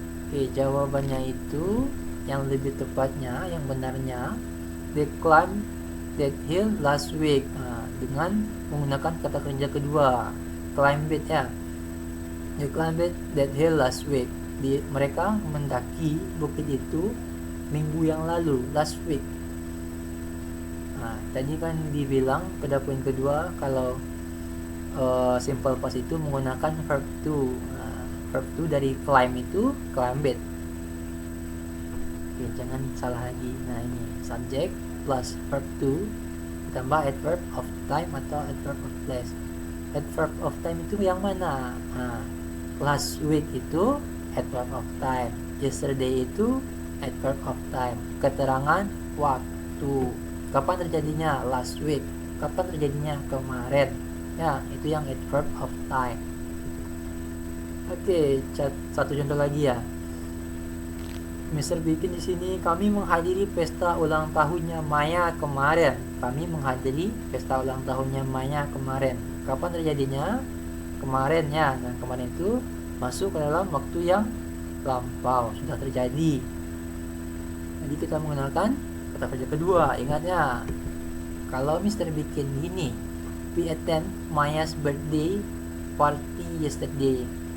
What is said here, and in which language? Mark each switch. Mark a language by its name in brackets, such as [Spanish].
[Indonesian] Oke, jawabannya itu yang lebih tepatnya, yang benarnya, [English] they climbed that hill last week. [Indonesian] Dengan menggunakan kata kerja kedua, climb it ya. [English] They climbed that hill last week. [Indonesian] Mereka mendaki bukit itu minggu yang lalu, [English] last week. [Indonesian] Tadi kan dibilang pada poin kedua kalau simple past itu menggunakan verb to. Verb to dari climb itu climb it. Oke, jangan salah lagi. Nah, ini subject plus verb to ditambah adverb of time atau adverb of place. Adverb of time itu yang mana? [English] Last week itu adverb of time. Yesterday itu adverb of time. [Indonesian] Keterangan waktu. Kapan terjadinya? [English] Last week. [Indonesian] Kapan terjadinya? Kemarin. Ya, itu yang adverb of time. Oke, satu contoh lagi ya. Mr. Bikin di sini, kami menghadiri pesta ulang tahunnya Maya kemarin. Kami menghadiri pesta ulang tahunnya Maya kemarin. Kapan terjadinya? Kemarin ya. Nah, kemarin itu masuk ke dalam waktu yang lampau, sudah terjadi. Jadi kita menggunakan kata kerja kedua. Ingatnya, kalau Mr. Bikin gini, [English] we attend Maya's birthday party yesterday.